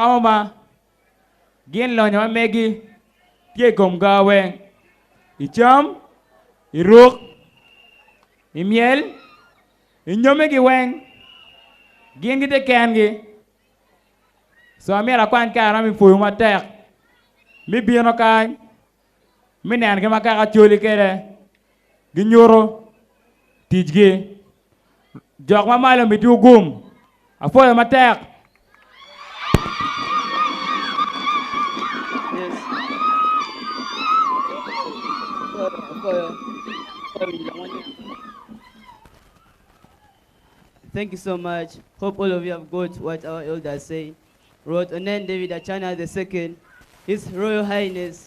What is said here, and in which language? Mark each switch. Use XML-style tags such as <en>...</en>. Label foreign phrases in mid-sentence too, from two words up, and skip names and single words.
<alz>mo ma gin lo nyo megi tie kom gawe icham iruk imiel inyome gi weng gin gite kengi so amira kwan kara mi fuyu matek mi bieno kany mi nen gi makaka choli kede gi nyoro tijgi jok ma malo mi tu gum afoyo matek.</alz> <en>Thank you so much. Hope all of you have got what our elders say. Wrote Onen David Achana II, His Royal Highness.</en>